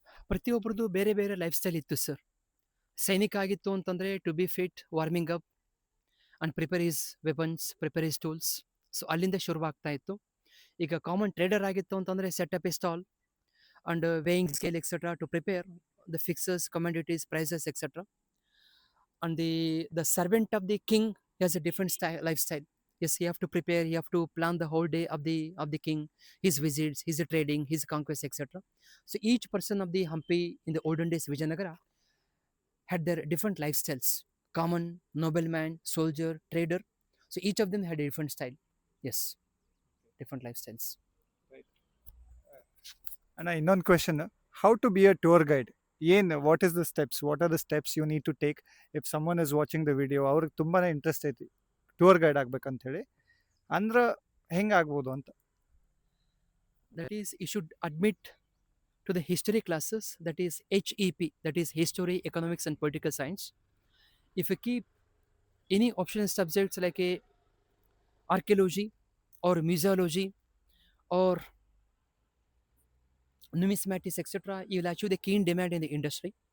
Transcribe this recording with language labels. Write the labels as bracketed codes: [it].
[kn] ಪ್ರತಿಯೊಬ್ಬರದ್ದು ಬೇರೆ ಬೇರೆ life style ಇತ್ತು ಸರ್. ಸೈನಿಕ ಆಗಿತ್ತು ಅಂತಂದರೆ [en] To be fit, warming up and prepare his weapons, prepare his tools. [kn] So ಅಲ್ಲಿಂದ ಶುರುವಾಗ್ತಾ ಇತ್ತು. ಈಗ ಕಾಮನ್ ಟ್ರೇಡರ್ ಆಗಿತ್ತು ಅಂತಂದರೆ [en] Set up a stall and weighing scale etcetera to prepare the fixes, commodities, prices etcetera. And the servant of the king has a different lifestyle. Yes, you have to prepare, you have to plan the whole day of the king, his visits, his trading, his conquests, etc. So each person of the Hampi in the olden days Vijayanagara had their different lifestyles. Common, nobleman, soldier, trader. So each of them had a different style. Yes, different lifestyles. And ಇನ್ನೊಂದು question, how to be a tour guide? What is the steps, what are the steps you need to take if someone is watching the video, [kn] ಅವ್ರಿಗೆ ತುಂಬಾ interest ಐತಿ tour guide ಆಗ್ಬೇಕಂತೇಳಿ, ಅಂದ್ರೆ ಹೆಂಗೆ ಆಗ್ಬೋದು ಅಂತ? [en] That is, you should admit to the history classes, that is HEP, that is History, Economics and Political Science. If you keep any optional subjects like a archaeology or museology or numismatics, etc., you will achieve the keen demand in the industry.